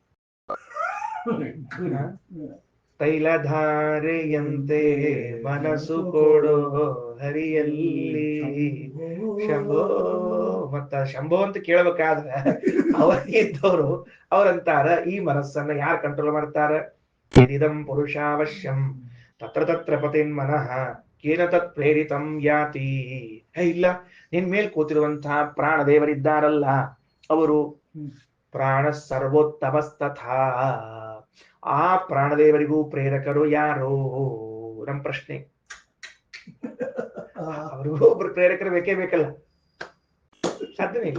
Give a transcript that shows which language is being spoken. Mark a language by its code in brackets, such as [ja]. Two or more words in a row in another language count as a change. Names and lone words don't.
[kn] ತೈಲಧಾರೆಯಂತೆ ಮನಸ್ಸು ಕೊಡೋ ಹರಿಯಲ್ಲಿ ಶಂಭೋ. ಮತ್ತ ಶಂಭೋ ಅಂತ ಕೇಳ್ಬೇಕಾದ್ರೆ ಅವರಿದ್ದವರು ಅವರಂತಾರ, ಈ ಮನಸ್ಸನ್ನ ಯಾರು ಕಂಟ್ರೋಲ್ ಮಾಡ್ತಾರ? [sa] ಇದಂ ಪುರುಷಾವಶ್ಯಂ ತತ್ರ ತತ್ರ ಪತಿನ್ ಮನಃ ಕೇನ ತತ್ ಪ್ರೇರಿತಂ ಯಾತಿ. [kn] ಇಲ್ಲ, ನಿನ್ ಮೇಲ್ ಕೂತಿರುವಂತಹ ಪ್ರಾಣದೇವರಿದ್ದಾರಲ್ಲ, ಅವರು [sa] ಪ್ರಾಣ ಸರ್ವೋತ್ತಮಸ್ತಥಾ. [kn] ಆ ಪ್ರಾಣದೇವರಿಗೂ ಪ್ರೇರಕರು ಯಾರು? ನಮ್ ಪ್ರಶ್ನೆ. ಅವ್ರಿಗೂ ಒಬ್ರು ಪ್ರೇರಕರು ಬೇಕೇ ಬೇಕಲ್ಲ, ಸಾಧ್ಯನೇ ಇಲ್ಲ.